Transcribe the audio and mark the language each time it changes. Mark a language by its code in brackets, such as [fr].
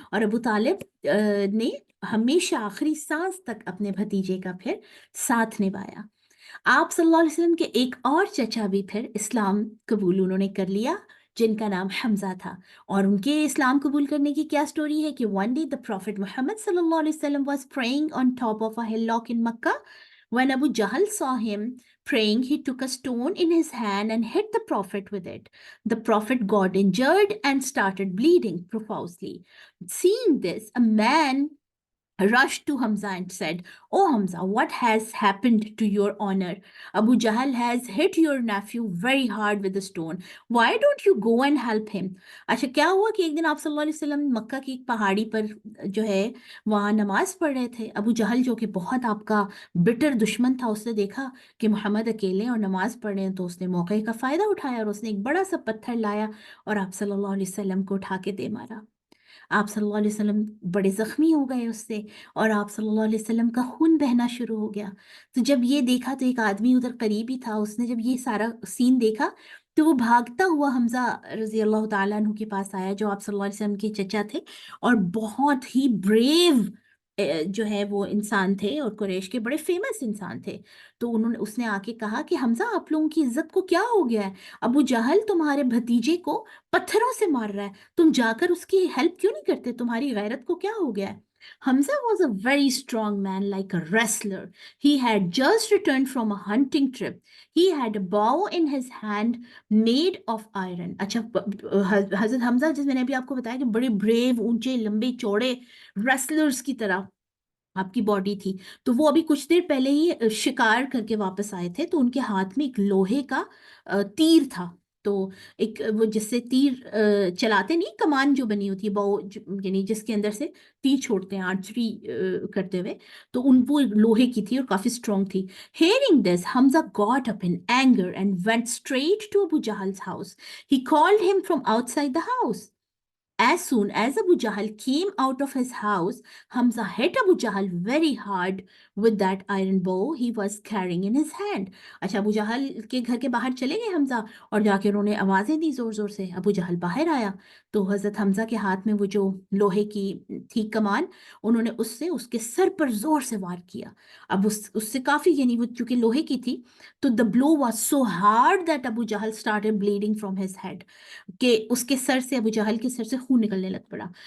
[hi] और अबू तालिब ने हमेशा आखिरी सांस तक अपने भतीजे का फिर साथ निभाया। आप सल्लल्लाहु अलैहि वसल्लम के एक और चचा भी फिर इस्लाम कबूल उन्होंने कर लिया, जिनका नाम हमजा था। और उनके इस्लाम कबूल करने की क्या स्टोरी है कि [en] One day the prophet Muhammad सल्लल्लाहु अलैहि वसल्लम was praying on top of a hillock in Makkah. When Abu Jahl saw him praying, he took a stone in his hand and hit the prophet with it. The prophet got injured and started bleeding profusely. Seeing this, a man rushed to Hamza and said, "Oh Hamza, what has happened to your honor? Abu Jahl has hit your nephew very hard with a stone. Why don't you go and help him?" [hi] अच्छा, क्या हुआ कि एक दिन आप सल्लल्लाहु अलैहि वसल्लम मक्का की एक पहाड़ी पर जो है वहाँ नमाज पढ़ रहे थे। अबू जहल, जो कि बहुत आपका बिटर दुश्मन था, उसने देखा कि मोहम्मद अकेले और नमाज पढ़ रहे हैं, तो उसने मौके का फ़ायदा उठाया और उसने एक बड़ा सा पत्थर लाया और आप सल्लल्लाहु अलैहि वसल्लम को उठा के दे मारा। आप सल्लल्लाहु अलैहि वसल्लम बड़े ज़ख्मी हो गए उससे, और आप सल्लल्लाहु अलैहि वसल्लम का खून बहना शुरू हो गया। तो जब ये देखा, तो एक आदमी उधर करीब ही था, उसने जब ये सारा सीन देखा, तो वो भागता हुआ हमज़ा रज़ी अल्लाह ताला अन्हु के पास आया, जो आप सल्लल्लाहु अलैहि वसल्लम के चचा थे, और बहुत ही ब्रेव जो है वो इंसान थे और कुरैश के बड़े फेमस इंसान थे। तो उसने आके कहा कि हमजा आप लोगों की इज्जत को क्या हो गया है? अबू जहल तुम्हारे भतीजे को पत्थरों से मार रहा है, तुम जाकर उसकी हेल्प क्यों नहीं करते? तुम्हारी गैरत को क्या हो गया है? [en] Hamza was a very strong man, like a wrestler. He had just returned from a hunting trip. He had a bow in his hand made of iron. [hi] अच्छा, हजरत हमजा, जिस मैंने अभी आपको बताया कि बड़े ब्रेव, ऊंचे, लंबे, चौड़े रेसलर्स की तरह आपकी बॉडी थी, तो वो अभी कुछ देर पहले ही शिकार करके वापस आए थे, तो उनके हाथ में एक लोहे का तीर था। तो एक वो जिससे तीर चलाते नहीं, कमान जो बनी होती है बो, यानी जिसके अंदर से तीर छोड़ते हैं आर्चरी करते हुए, तो उन वो लोहे की थी और काफी स्ट्रांग थी। [en] Hearing this, Hamza got up in anger and went straight to Abu Jahal's house. He called him from outside the house. As soon as Abu Jahl came out of his house, Hamza hit Abu Jahl very hard with that iron bow he was carrying in his hand. [hi] अच्छा, अबू जहल के घर के बाहर चले गए हमजा और जाके उन्होंने आवाज़ें दी ज़ोर ज़ोर से। अबू जहल बाहर आया तो हज़रत हमजा के हाथ में वो जो लोहे की थी कमान, उन्होंने उससे उसके सर पर ज़ोर से वार किया। अब उससे काफ़ी, यानी वो चूंकि लोहे की थी, तो [en] the blow was so hard that Abu Jahl started bleeding from his head, [hi] कि उसके सर से, अबू जहल के सर से खून निकलने लग पड़ा।